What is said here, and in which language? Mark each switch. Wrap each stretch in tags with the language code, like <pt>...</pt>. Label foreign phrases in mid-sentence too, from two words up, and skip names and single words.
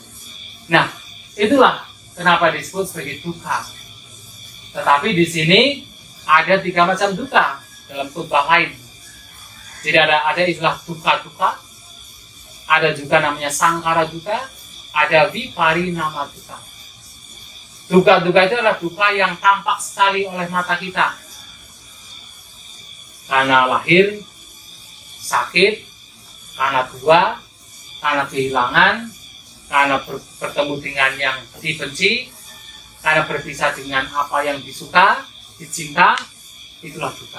<id>Nah, itulah kenapa disebut sebagai dukkha. Tetapi di sini ada 3 macam dukkha dalam khotbah lain. Jadi ada istilah dukkha-dukkha, ada juga namanya</id> <pi>sangkara dukkha,</pi> <id>ada</id> <pi>viparinama dukkha.</pi> <id>Dukkha-dukkha itu adalah dukkha yang tampak sekali oleh mata kita. Karena lahir, sakit, karena tua, karena kehilangan, karena bertemu dengan yang dibenci, karena berpisah dengan apa yang disuka, dicinta, itulah dukkha.</id>